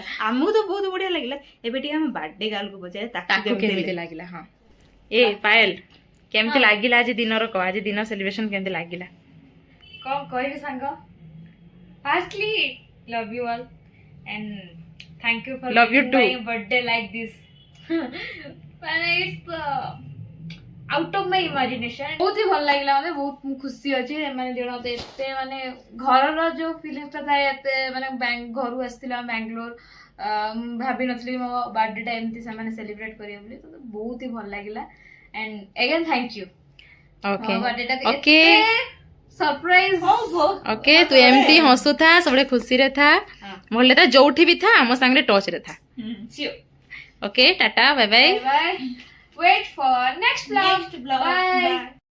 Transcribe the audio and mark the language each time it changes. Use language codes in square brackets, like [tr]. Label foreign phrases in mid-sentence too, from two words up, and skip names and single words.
[or] ଆମକୁ ତ ବହୁତ ବଢିଆ ଲାଗିଲା। ଏବେ ଟିକେ ଆମେ ବାର୍ଥଡେ ଗାର୍ଲକୁ ପଚାରେ ତାକୁ କେମିତି ଲାଗିଲା। ହଁ ଏ ପାୟଲ କେମିତି ଲାଗିଲା ଆଜି ଦିନର କହ ଆଜି ଦିନ ସେଲିବ୍ରେସନ କେମିତି ଲାଗିଲା? କଣ କହିବି ସାଙ୍ଗ [en] firstly love you all and thank you for Love you too. birthday like this [or] ମାନେ [en] it's out of my imagination [or] ବହୁତ ହି ଭଲ ଲାଗିଲା ମତେ ବହୁତ ମୁଁ ଖୁସି ଅଛି ଏମାନେ ଦିନ ମତେ ଏତେ ମାନେ ଘରର ଯୋଉ ଫିଲିଙ୍ଗଟା ଥାଏ ଏତେ ମାନେ ଘରୁ ଆସିଥିଲା ବାଙ୍ଗାଲୋର ମୁଁ ଭାବିନଥିଲି ମୋ ବାର୍ଥଡେଟା ଏମିତି ସେମାନେ ସେଲିବ୍ରେଟ କରିବେ ବୋଲି ତ ବହୁତ ହି ଭଲ ଲାଗିଲା [en] and again thank you [or] ଓକେ ବାର୍ଥଡେଟା ଓକେ ସରପ୍ରାଇଜ ଓକେ ତୁ ଏମିତି ହସୁଥା ସବୁବେଳେ ଖୁସିରେ ଥା ଭଲରେ ଥା ଯୋଉଠି ବି ଥା ଆମ ସାଙ୍ଗରେ ଟଚ୍ ରେ ଥା। [en] okay tata bye bye Bye bye. Wait for next vlog. Bye.